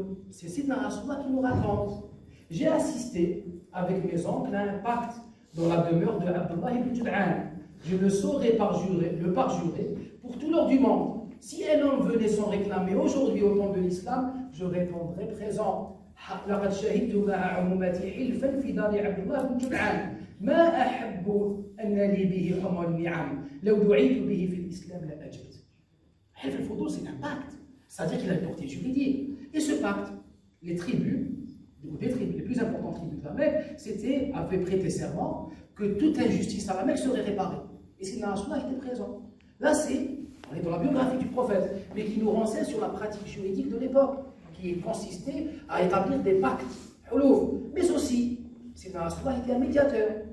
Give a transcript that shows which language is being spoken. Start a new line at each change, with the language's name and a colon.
French: C'est Sidna Rasulullah qui nous raconte. J'ai assisté avec mes oncles à un pacte dans la demeure de Abdullah ibn Jud'an. Je ne saurais le parjurer pour tout l'or du monde. Si un homme venait s'en réclamer aujourd'hui au nom de l'islam, je répondrais présent.
Arabic: لقد شهدت مع عمومتي حلفا في دار عبد الله بن جدعان ما أحب أن لي به حمى النعم لو دعيت به في الإسلام لأجبت.
French: حلف الفضول c'est un pacte, c'est-à-dire qu'il a une portée juridique. Et ce pacte, les tribus, les plus importantes tribus de la Mecque, avaient prêté serment que toute injustice à la Mecque serait réparée. Et Sidna Rasulullah était présent. Là, on est dans la biographie du prophète, mais qui nous renseigne sur la pratique juridique de l'époque, qui consistait à établir des pactes, mais aussi, Sidna Rasulullah était un médiateur.